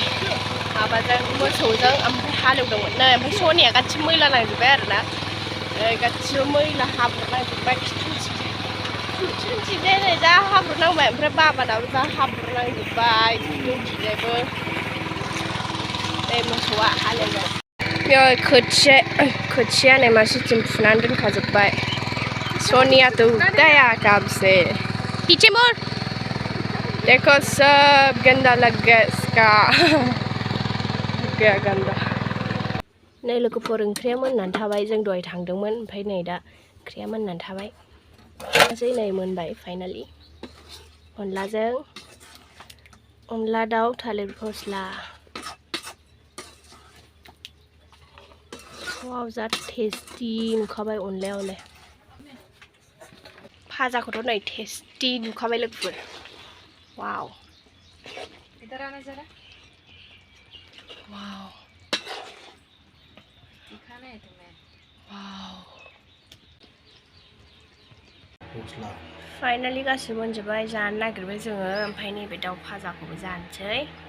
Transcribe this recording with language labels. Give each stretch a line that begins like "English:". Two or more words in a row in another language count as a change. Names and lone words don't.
Bodo: माबाजों मोसौजों ओमफ्राय हालेवदोंमोन नै ओमफ्राय सनिया गासिबो मैला नांजोब्बाय आरोना गासिबो मैला हाब्रुनांजोब्बाय खिथुथिंजाय नै जा हाब्रुनांबाय ओमफ्राय बाबानाबो जा हाब्रुनांजोब्बाय जोंथिंजायबो नै मोसौआ हालेवबाय बेयाव खोथिया नै मानसिथिं फुनानै दोनखाजोब्बाय सोनिया तो
Hindi: गया कब से पीछे मोड़ देखो सब गंदा लग गया इसका गया गंदा
Bodo: नै लोगोफोर ओंख्रिया मोननानै थाबाय जों दहाय थांदोंमोन ओमफ्राय नै दा ओंख्रिया मोननानै थाबाय गासै नै मोनबाय फाइनालि अनलाजों अनला दाउ थालिर फस्ला वाव जा टेस्टि नुखाबाय अनलायावलाय भाजाखौथ' नै टेस्टि नुखाबाय लोगोफोर वाव वाव फाइनालि गासिबो मोनजोब्बाय जानो नागिरबाय जोङो ओमफ्राय नैबे दाउ भाजाखौबो जानोसै